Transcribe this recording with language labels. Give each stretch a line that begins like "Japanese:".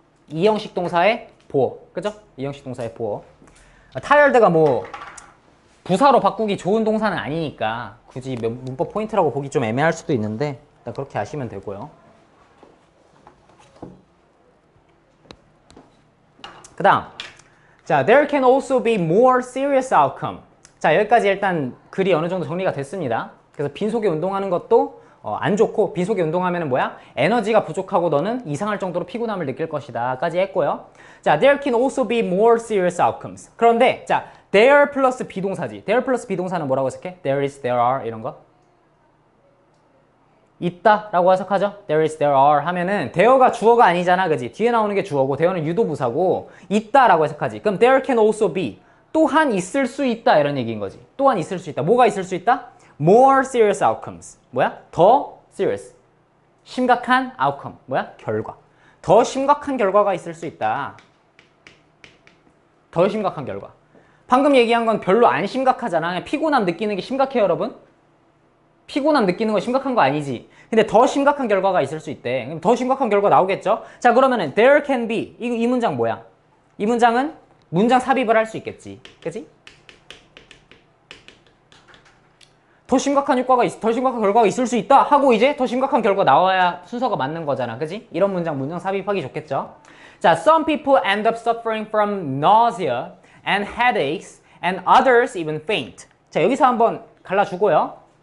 Korean: 2형식 동사의 보어. 그죠? 2형식 동사의 보어. tired가 뭐 부사로 바꾸기 좋은 동사는 아니니까 굳이 문법 포인트라고 보기 좀 애매할 수도 있는데 일단 그렇게 아시면 되고요.
English: 그 다음, 자, there can also be more serious outcome.
Korean: 자, 여기까지 일단 글이 어느 정도 정리가 됐습니다. 그래서 빈속에 운동하는 것도 안 좋고, 빈속에 운동하면 뭐야? 에너지가 부족하고 너는 이상할 정도로 피곤함을 느낄 것이다 까지 했고요.
English: 자, there can also be more serious outcomes.
Korean: 그런데 자, there 플러스 비동사지. there 플러스 비동사는 뭐라고 해석해? there is, there are 이런 거? 있다 라고 해석하죠. there is, there are 하면은 there가 주어가 아니잖아, 그지? 뒤에 나오는 게 주어고 there는 유도부사고 있다 라고 해석하지. 그럼
English: there can also be,
Korean: 또한 있을 수 있다 이런 얘기인 거지. 또한 있을 수 있다. 뭐가 있을 수 있다?
English: more serious outcomes.
Korean: 뭐야? 더 serious. 심각한 outcome. 뭐야? 결과. 더 심각한 결과가 있을 수 있다. 더 심각한 결과. 방금 얘기한 건 별로 안 심각하잖아. 그냥 피곤함 느끼는 게 심각해요, 여러분? 피곤함 느끼는 건 심각한 거 아니지. 근데 더 심각한 결과가 있을 수 있대. 그럼 더 심각한 결과 나오겠죠? 자, 그러면은 there can be. 이 문장 뭐야? 이 문장은 문장 삽입을 할 수 있겠지. 그치? 더 심각한 결과가 있을 수 있다 하고 이제 더 심각한 결과 나와야 순서가 맞는 거잖아. 그지? 이런 문장 삽입하기 좋겠죠?
English: 자, some people end up suffering from nausea and headaches and others even faint.
Korean: 자, 여기서 한번 갈라주고요.